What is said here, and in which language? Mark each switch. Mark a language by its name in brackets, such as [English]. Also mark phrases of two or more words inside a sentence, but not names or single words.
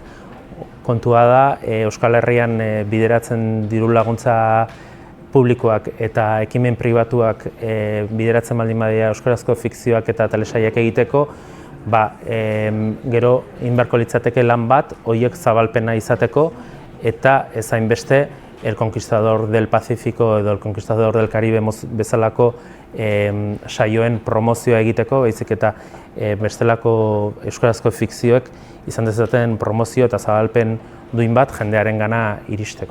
[Basque] Kontua da, Euskal Herrian bideratzen diru laguntza publikoak eta ekimen pribatuak bideratzen baldin badira euskarazko fikzioak eta telesailak egiteko, gero egin beharko litzateke lan bat horiek zabalpena izateko eta ez hainbeste El Conquistador del Pacífico edo El Conquistador del Caribe bezalako saioen promozioa egiteko, baizik eta bestelako euskarazko fikzioek izan dezaten promozio eta zabalpen duin bat jendearengana iristeko.